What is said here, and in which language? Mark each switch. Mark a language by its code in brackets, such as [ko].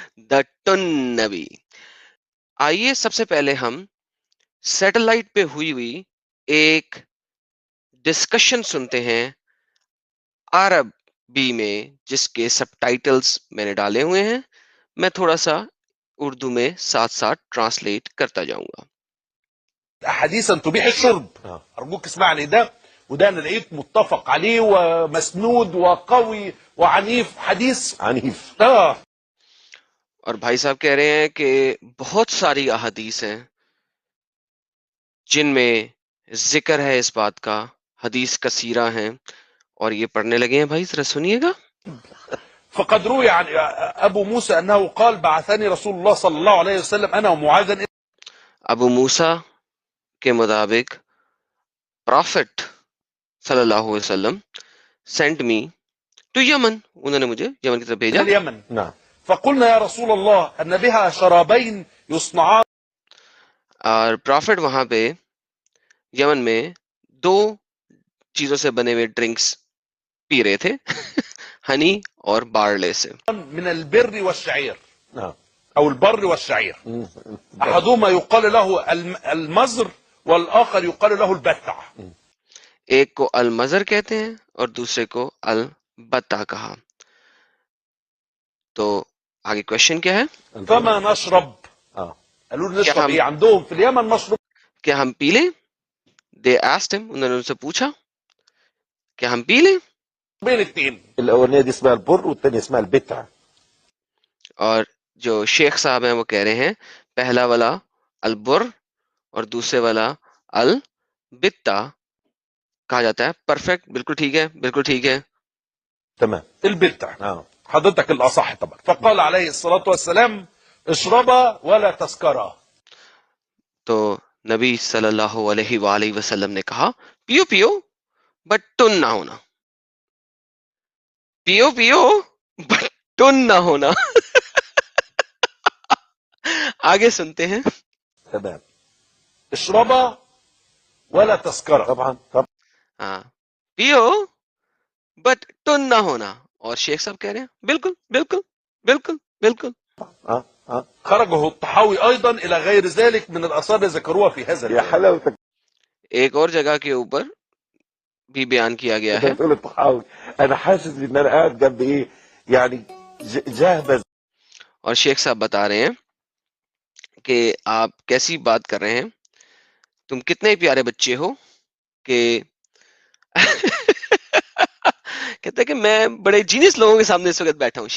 [ur] دا ton نبی. آئیے سب سے پہلے ہم سیٹلائٹ پہ ہوئی ایک ڈسکشن سنتے ہیں عربی میں، جس کے سب ٹائٹلز میں نے ڈالے ہوئے ہیں. میں تھوڑا سا اردو میں ساتھ ساتھ ٹرانسلیٹ کرتا جاؤں گا. [ar] حديثا تبيح الشرب. ارجوك اسمعني، ده وده انا لقيت متفق عليه ومسنود وقوي وعنيف، حديث عنيف. [ur] اور بھائی صاحب کہہ رہے ہیں کہ بہت ساری احادیث ہیں جن میں ذکر ہے اس بات کا، حدیث کثیرہ ہیں، اور یہ پڑھنے لگے ہیں. بھائی ذرا سنیے گا. [ar] فقد روي عن ابو موسى انه قال بعثني رسول الله صلى الله عليه وسلم انا ومعاذا. [ur] ابو موسیٰ کے مطابق پرافٹ صلی اللہ علیہ وسلم [en] sent me to Yemen, [ur] انہوں نے مجھے یمن کی طرف بھیجا. [ar] اليمن. نعم. فقلنا يا رسول الله ان بها شرابين يصنعان. [ur] اور پرافٹ وہاں پہ یمن میں دو چیزوں سے بنے ہوئے ڈرنکس پی رہے تھے، ہنی اور بارلے سے. [ar] من البر والشعير. نعم. او البر والشعير. احدهما يقال له المزر والاخر يقال له البتع. [ur] ایک کو المزر کہتے ہیں اور دوسرے کو البتہ کہا. تو آگے کوشچن کیا ہے؟ [ar] فما نشرب. قالوا له نشرب ايه عندهم في اليمن؟ مشروب. [ur] کیا ہم پی لیں؟ [en] they asked him، [ur] انہوں نے ان سے پوچھا کیا ہم پی لیں؟ [ar] بين الاثنين. الاولانيه دي اسمها البر والثانيه اسمها البتع. [ur] اور جو شیخ صاحب ہیں وہ کہہ رہے ہیں پہلا والا البر اور دوسرے والا البتہ کہا جاتا ہے. پرفیکٹ، بالکل ٹھیک ہے، بالکل ٹھیک ہے. [ar] تمام. البتع. حضرتك الاصح طبعا. فقال عليه الصلاه والسلام اشربا ولا تسكرا. [ur] تو نبی صلی اللہ علیہ وآلہ وسلم نے کہا پیو پیو بٹ ٹن نہ ہونا. پیو پیو بٹ ٹن نہ ہونا. آگے سنتے ہیں. [ar] تمام. اشربا ولا تسكرا. طبعا طبعا. [ur] ہاں، پیو بٹ ٹن نہ ہونا. اور شیخ صاحب کہہ رہے ہیں بالکل بالکل بالکل بالکل. [ar] خرجه الطحاوي ايضا الى غير ذلك من الاثار اللي ذكروها في هذا. يا حلاوتك. [ur] ایک اور جگہ کے اوپر بھی بیان کیا گیا ہے. [ar] بتقول الطحاوي انا حاسس ان انا قاعد جنب ايه يعني جهبذ. [ur] اور شیخ صاحب بتا رہے ہیں کہ آپ کیسی بات کر رہے ہیں، تم کتنے پیارے بچے ہو کہ کہتے ہیں کہ میں بڑے جینیس لوگوں کے سامنے اس وقت بیٹھا ہوں.